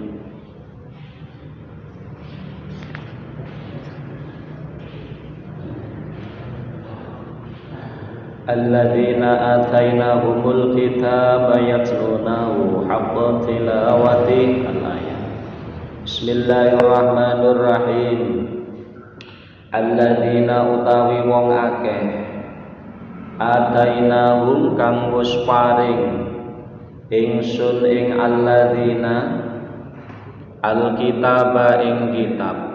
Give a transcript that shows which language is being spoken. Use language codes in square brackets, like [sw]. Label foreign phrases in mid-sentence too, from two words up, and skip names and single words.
[ar] الذين آتيناهم الكتاب يتلونه حق تلاوة الآيات. [jv] Bismillahirrahmanirrahim. Alladzina utawi wong akeh atainahum kang wis paring ingsun ing [ar] الذين الكتاب [jv] ing kitab.